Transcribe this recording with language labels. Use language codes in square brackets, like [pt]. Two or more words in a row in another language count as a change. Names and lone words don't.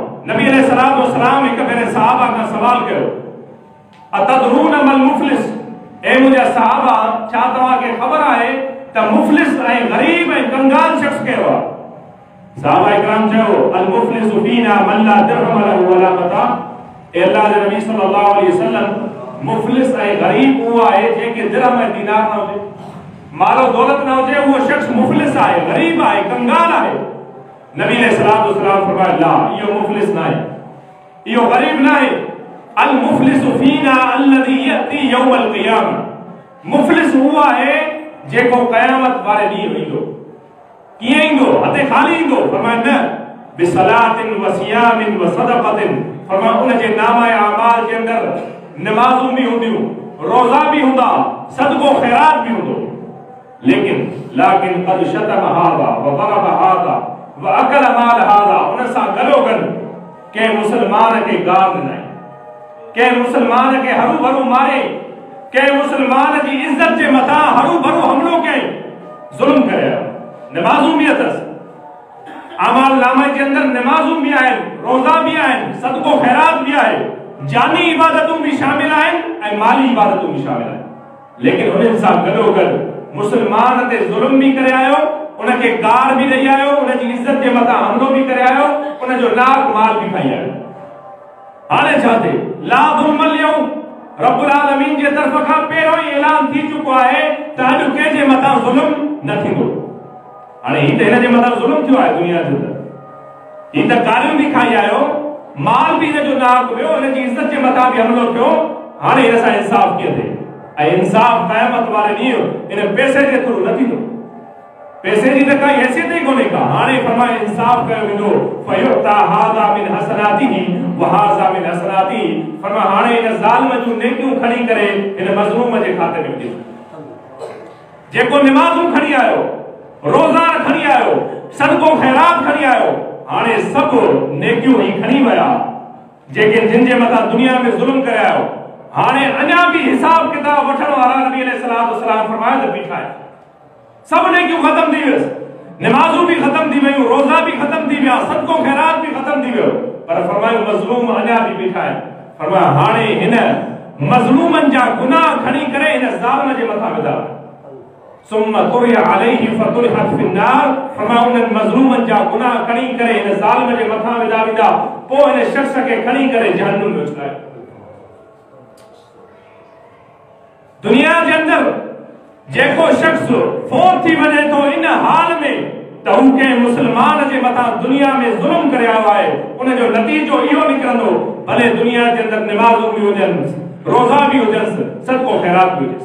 [sd] नबी [ar] عليه الصلاة والسلام [sd] हिकु भेरे सहाबा खां सवाल कयो [ar] أتدرون ما المفلس, [sd] ए मुंहिंजा सहाबा छा तव्हांखे ख़बर आहे त मुफ़लिस ऐं ग़रीब ऐं कंगाल शख़्स कहिड़ो आहे? [ar] सहाबा इकराम चयो المفلس فينا من لا درهم له ولا متاع. [sd] ए अल्लाह जे नबी [ar] صلى الله عليه وسلم [sd] मुफ़लिस ऐं ग़रीब उहो आहे जंहिंखे दिरहम ऐं दीनार न हुजे, मालो दौलत न हुजे, उहो शख़्स मुफ़लिस आहे, ग़रीब आहे, कंगाल आहे। नबी [ar] عليه الصلاة والسلام [sd] फरमाया ला, इहो मुफ़लिस न आहे, इहो ग़रीब न आहे। [ar] المفلس فينا الذي يأتي يوم القيامة, [sd] मुफ़लिस उहो आहे जेको क़यामत वारे ॾींहुं ईंदो। कीअं ईंदो? हथे ख़ाली ईंदो? फरमाया न [ar] بصلاة وصيام وصدقة, [sd] फरमाया उन जे नामाए अमाल जे अंदरि नमाज़ूं भी हूंदियूं, रोज़ा भी हूंदा, सदको ख़ैरात भी हूंदो। [ar] لكن قد شتم هذا وضرب هذا وأكل مال هذا, [sd] उन सां गॾोगॾु कंहिं मुसलमान खे गार ॾिनाई, कंहिं मुसलमान खे हरू भरू मारे, कंहिं मुसलमान जी इज्जत जे मथां हरू भरू हमलो कयईं, ज़ुल्म कयो। नमाज़ूं भी अथसि, अमाल नामे जे अंदरि नमाज़ूं भी आहिनि, रोज़ा भी आहिनि, सदको ख़ैरात भी आहे, जानी इबादतूं भी शामिल आहिनि ऐं माली इबादतूं भी शामिल आहिनि। लेकिन उन्हनि सां गॾोगॾु मुसलमान ते ज़ुल्म भी करे आयो, उनखे गार भी ॾेई आयो, उनजी इज्जत जे मथां हमलो भी करे आयो, उनजो नाक माल भी खाई आयो। हाणे छा थिए? [ar] لا ظلم اليوم, رب العالمين [sd] जे तरफ़ खां पहिरियों ई ऐलान थी चुको आहे त अॼु कंहिंजे मथां ज़ुल्म न थींदो। हाणे ही त हिन जे मथां ज़ुल्म थियो आहे दुनिया जे अंदरि, ही त गारियूं भी खाई आयो, माल भी हिनजो नाक वियो, हिनजी इज्जत जे मथां भी हमलो थियो। हाणे हिन सां इंसाफ़ कीअं थिए? ऐं इंसाफ़ क़यामत वारे ॾींहुं हिन पैसे जे थ्रू न थींदो, पैसे जी त काई हैसियत ई कोन्हे का। हाणे फरमाए इंसाफ़ कयो वेंदो, [ar] فيعطى هذا من حسناته وهذا من حسناته व हाज़ा मिन हसनातिही, [sd] फरमाए हाणे हिन ज़ालिम जूं नेकियूं खणी करे हिन मज़लूम जे खाते में विझो। जेको नमाज़ूं खणी आयो, रोज़ा खणी आयो, सदको ख़ैरात खणी आयो, हाणे सभु नेकियूं ही खणी विया जेके जिन जे मथां दुनिया में ज़ुल्म करे आयो। हाणे अञा भी हिसाब किताब वठण वारा नबी [ar] عليه الصلاة والسلام [sd] फरमाया त बीठा आहिनि। सब नेकियूं खत्म थी वियस, नमाज़ूं भी खत्म थी वयूं, रोज़ा भी खत्म थी विया, सदको ख़ैरात भी खत्म थी वियो, पर फरमायो मज़लूम अञा भी बीठा आहिनि। फरमाया हाणे हिन मज़लूमनि जा गुनाह खणी करे हिन ज़ालिम जे मथां विधा, [ar] ثم طرح عليه فطرحت في النار, [sd] फरमाया उन्हनि मज़लूमनि जा गुनाह खणी करे हिन ज़ालिम जे मथां विधा वेंदा, पोइ हिन शख़्स खे खणी करे जहन्नम में विझायो। दुनिया जे अंदरि जेको शख्स फोत थी वञे तो इन हाल में त हू कंहिं मुसलमान जे मथां दुनिया में ज़ुल्म करे आयो आहे, उनजो नतीजो इहो निकिरंदो, भले दुनिया जे अंदरि नमाज़ूं भी हुजनि, रोज़ा भी हुजनि, सदको ख़ैरात भी हुजे।